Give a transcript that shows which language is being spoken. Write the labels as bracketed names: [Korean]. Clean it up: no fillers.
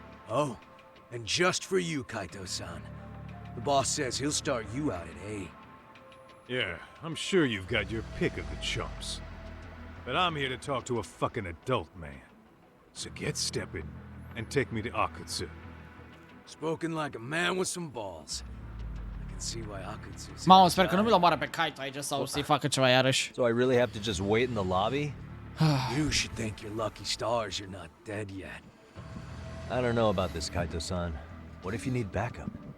[English] Oh, and just for you, Kaito-san. The boss says he'll start you out at A. Yeah, I'm sure you've got your pick of the chumps. But I'm here to talk to a fucking adult man. So get stepping and take me to Akutsu. Spoken like a man with some balls. I can see why Akutsu's... [Romanian] Mamă, sper că nu mi-l omoară pe Kaito aici sau să-i facă ceva iarăși. [English] So I really have to just wait in the lobby? You should thank your lucky stars you're not dead yet. I don't know about this, Kaito-san. What if you need backup?